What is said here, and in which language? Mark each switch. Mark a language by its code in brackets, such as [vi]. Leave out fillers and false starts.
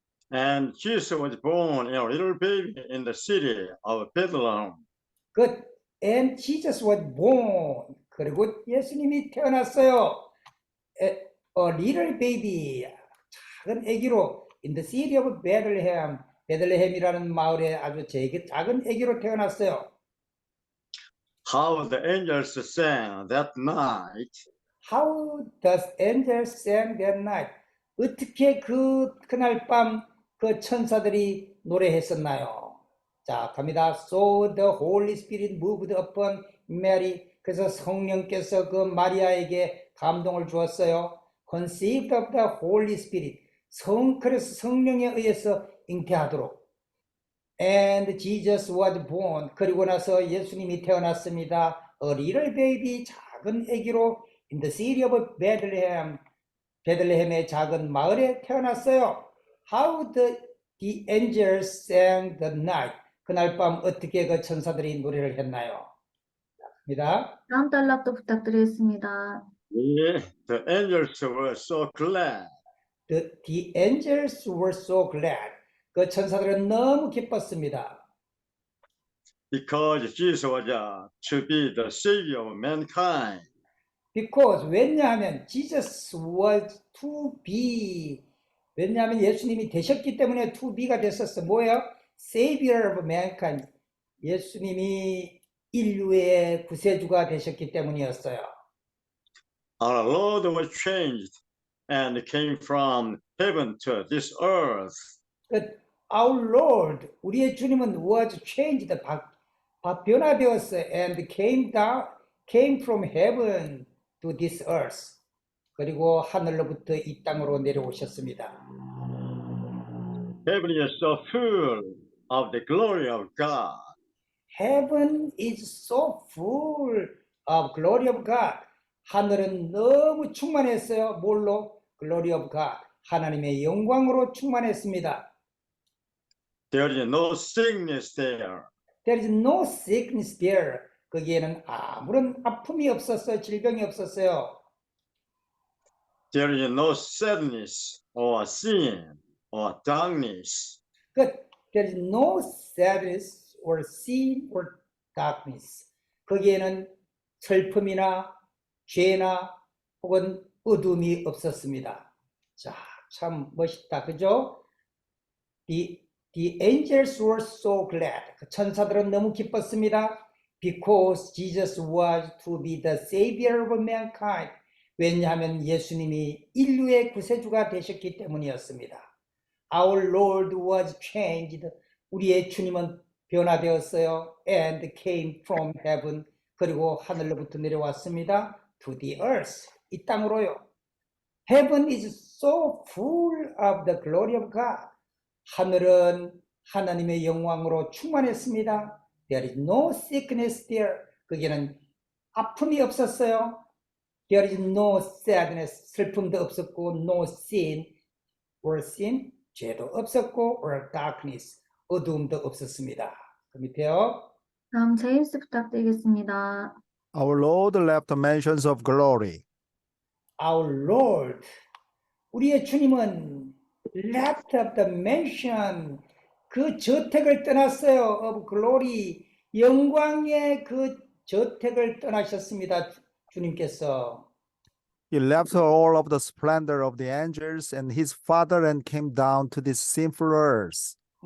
[en] And Jesus was born a little baby in the city of Bethlehem. And Jesus was born. [ko] 그리고 예수님이 태어났어요. [en] A little baby, [ko] 작은 아기로 [en] in the city of Bethlehem. [ko] 베들레헴이라는 마을에 아주 작은 아기로 태어났어요. [en] How the angels sang that night. How does angels sing that night? [ko] 어떻게 그날 밤 그 천사들이 노래했었나요? 자, 갑니다. [en] So the Holy Spirit moved upon Mary. [ko] 그래서 성령께서 그 마리아에게 감동을 주었어요. [en] Conceived of the Holy Spirit. [ko] 그래서 성령에 의해서 잉태하도록. [en] And Jesus was born. [ko] 그리고 나서 예수님이 태어났습니다. [en] A little baby, [ko] 작은 아기로 [en] in the city of Bethlehem. [ko] 베들레헴의 작은 마을에 태어났어요. [en] How the angels sang the night. [ko] 그날 밤 어떻게 그 천사들이 노래를 했나요? 입니다. 다음 단락도 부탁드리겠습니다. [en] The angels were so glad. The angels were so glad. [ko] 그 천사들은 너무 기뻤습니다. [en] Because Jesus was to be the savior of mankind. Because, [ko] 왜냐하면 [en] Jesus was to be, [ko] 왜냐하면 예수님이 되셨기 때문에 [en] to be가 [ko] 됐었어. 뭐예요? [en] Savior of mankind. [ko] 예수님이 인류의 구세주가 되셨기 때문이었어요. [en] Our Lord was changed and came from heaven to this earth. Our Lord, [ko] 우리의 주님은 [en] was changed, [ko] 변화되었어요. [en] And came from heaven to this earth. [ko] 그리고 하늘로부터 이 땅으로 내려오셨습니다. [en] Heaven is so full of the glory of God. Heaven is so full of glory of God. [ko] 하늘은 너무 충만했어요. 뭘로? [en] Glory of God. [ko] 하나님의 영광으로 충만했습니다. [en] There is no sickness there. There is no sickness there. [ko] 거기에는 아무런 아픔이 없었어요. 질병이 없었어요. [en] There is no sadness or sin or darkness. There is no sadness or sin or darkness. [ko] 거기에는 슬픔이나 죄나 혹은 어둠이 없었습니다. 자, 참 멋있다. 그죠? [en] The angels were so glad. [ko] 그 천사들은 너무 기뻤습니다. [en] Because Jesus was to be the savior of mankind. [ko] 왜냐하면 예수님이 인류의 구세주가 되셨기 때문이었습니다. [en] Our Lord was changed. [ko] 우리의 주님은 변화되었어요. [en] And came from heaven. [ko] 그리고 하늘로부터 내려왔습니다. [en] To the earth. [ko] 이 땅으로요. [en] Heaven is so full of the glory of God. [ko] 하늘은 하나님의 영광으로 충만했습니다. [en] There is no sickness there. [ko] 거기에는 아픔이 없었어요. [en] There is no sadness. [ko] 슬픔도 없었고, [en] no sin, or sin, [ko] 죄도 없었고, [en] or darkness, [ko] 어두움도 없었습니다. 그 밑에요. 다음 제임스 부탁드리겠습니다. [en] Our Lord left mansions of glory. Our Lord, [ko] 우리의 주님은 [en] left of the mansion, [ko] 그 저택을 떠났어요. [en] of glory, [ko] 영광의 그 저택을 떠나셨습니다. 주님께서. [en] He left all of the splendor of the angels and his father and came down to this sinful earth.